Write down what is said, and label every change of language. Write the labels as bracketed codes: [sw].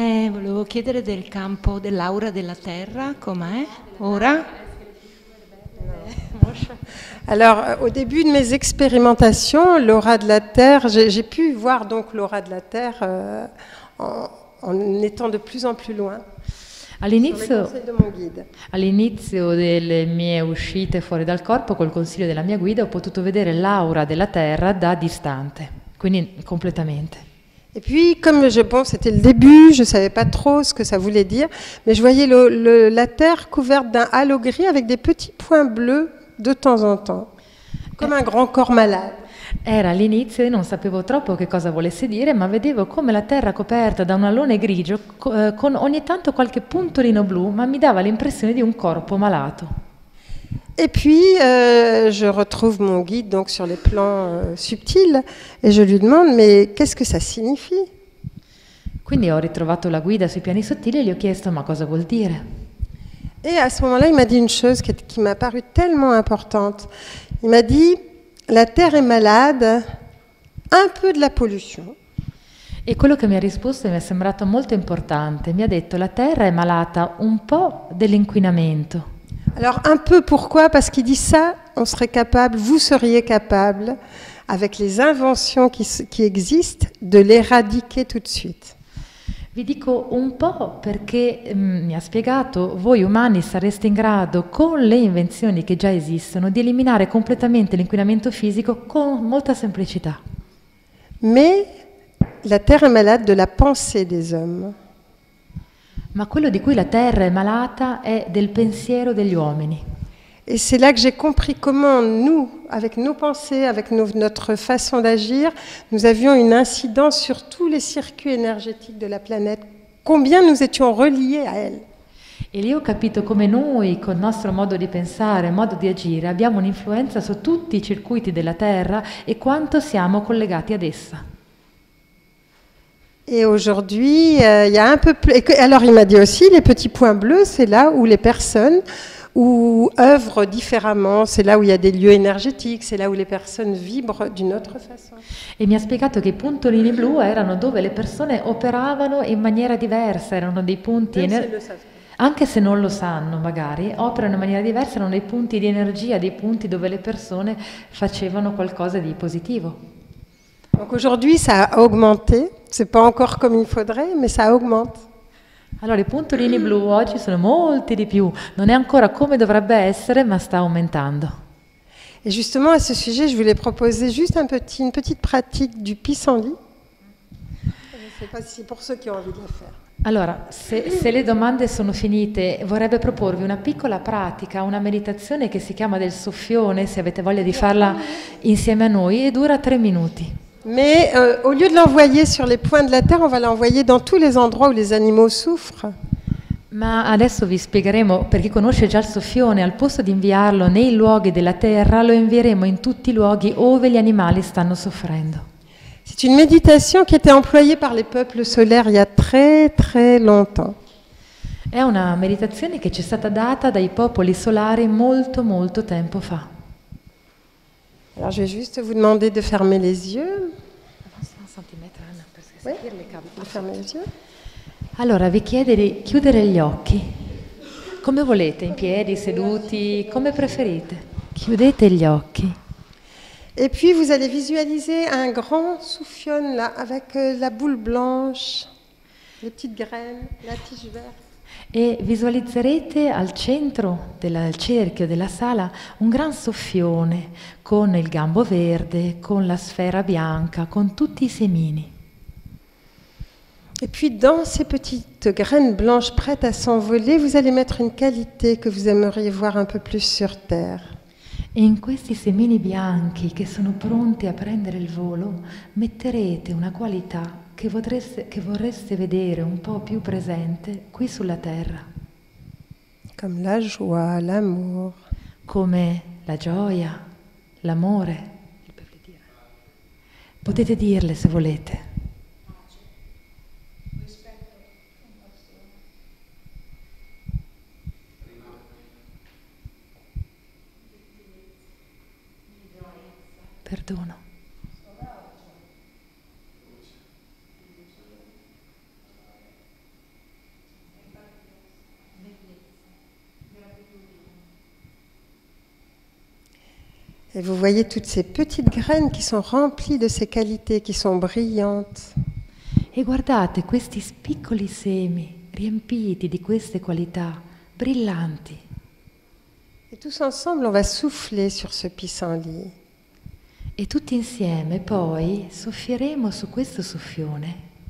[it] Volevo chiedere del campo dell'aura della Terra, com'è ora? [fr] Alors, au début de mes expérimentations, l'aura de la Terre, j'ai pu voir donc l'aura de la Terre en étant de plus en plus loin. [it] All'inizio delle mie uscite fuori dal corpo, col consiglio della mia guida, ho potuto vedere l'aura della Terra da distante, quindi completamente. [fr] Et puis, comme c'était le début, je ne savais pas trop ce que ça voulait dire, mais je voyais la Terre couverte d'un halo gris avec des petits points bleus de temps en temps, comme un grand corps malade. [it] Era all'inizio e non sapevo troppo che cosa volesse dire, ma vedevo come la terra coperta da un alone grigio con ogni tanto qualche puntolino blu, ma mi dava l'impressione di un corpo malato. [fr] Et puis, je retrouve mon guide donc sur les plans subtils et je lui demande mais qu'est-ce que ça signifie? [it] Quindi ho ritrovato la guida sui piani sottili e gli ho chiesto ma cosa vuol dire? [fr] Et à ce moment-là, il m'a dit une chose qui m'a paru tellement importante. Il m'a dit la Terre est malade, un peu de la pollution. [it] E quello che mi ha risposto mi è sembrato molto importante. Mi ha detto la Terra è malata un po' dell'inquinamento. [fr] Alors un peu pourquoi? Parce qu'il dit ça, on serait capable, vous seriez capable, avec les inventions qui existent, de l'éradiquer tout de suite. [it] Vi dico un po' perché mi ha spiegato, voi umani sareste in grado, con le invenzioni che già esistono, di eliminare completamente l'inquinamento fisico con molta semplicità. [fr] Mais la Terre est malade de la pensée des hommes. [it] Ma quello di cui la Terra è malata è del pensiero degli uomini. [fr] Et c'est là que j'ai compris comment nous, avec nos pensées, avec notre façon d'agir, nous avions une incidence sur tous les circuits énergétiques de la planète, combien nous étions reliés à elle. [it] E lì ho capito come noi, col nostro modo di pensare, modo di agire, abbiamo un'influenza su tutti i circuiti della Terra e quanto siamo collegati ad essa. [fr] Et aujourd'hui, il y a un peu plus... Alors il m'a dit aussi, les petits points bleus, c'est là où les personnes, ou œuvrent différemment. C'est là où il y a des lieux énergétiques, c'est là où les personnes vibrent d'une autre façon. [it] E mi ha spiegato che i puntolini blu erano dove le persone operavano in maniera diversa, erano dei punti anche se non lo sanno magari, operano in maniera diversa, erano dei punti di energia, dei punti dove le persone facevano qualcosa di positivo. [fr] Donc aujourd'hui, ça a augmenté. C'est pas encore comme il faudrait, mais ça augmente. [it] Allora, i puntolini blu oggi sono molti di più, non è ancora come dovrebbe essere, ma sta aumentando. [fr] Et justement, à ce sujet, je voulais proposer juste une petite pratique du pissenlit. Je ne sais pas si c'est pour ceux qui ont envie de le faire. [it] Allora, se le domande sono finite, vorrebbe proporvi una piccola pratica, una meditazione che si chiama del soffione, se avete voglia di farla insieme a noi, e dura 3 minuti. [fr] Mais au lieu de l'envoyer sur les points de la terre, on va l'envoyer dans tous les endroits où les animaux souffrent. [it] Ma adesso vi spiegheremo, per chi conosce già il soffione, al posto di inviarlo nei luoghi della terra, lo invieremo in tutti i luoghi dove gli animali stanno soffrendo. [fr] C'est une méditation qui était employée par les peuples solaires il y a très très longtemps. [it] È una meditazione che ci è stata data dai popoli solari molto molto tempo fa. [fr] Alors je vais juste vous demander de fermer les yeux. Oui, de fermer les yeux. [it] Allora vi chiede di chiudere gli occhi. Come volete, in piedi, seduti, come preferite. Chiudete gli occhi. [fr] Et puis vous allez visualiser un grand souffione là, avec la boule blanche, les petites graines, la tige verte. [it] E visualizzerete al centro del cerchio della sala un gran soffione con il gambo verde, con la sfera bianca, con tutti i semini. [fr] Et puis dans ces petites graines blanches prêtes à s'envoler, vous allez mettre une qualité que vous aimeriez voir un peu plus sur Terre. [it] E in questi semini bianchi che sono pronti a prendere il volo, metterete una qualità che vorreste vedere un po' più presente qui sulla terra. [fr] Comme la joie, l'amour. [it] Come la gioia, l'amore. Potete dirle se volete. Perdono. [fr] Et vous voyez toutes ces petites graines qui sont remplies de ces qualités, qui sont brillantes. [it] E guardate questi piccoli semi riempiti di queste qualità brillanti. [fr] Et tous ensemble, on va souffler sur ce pissenlit. [it] E tutti insieme poi soffieremo su questo soffione.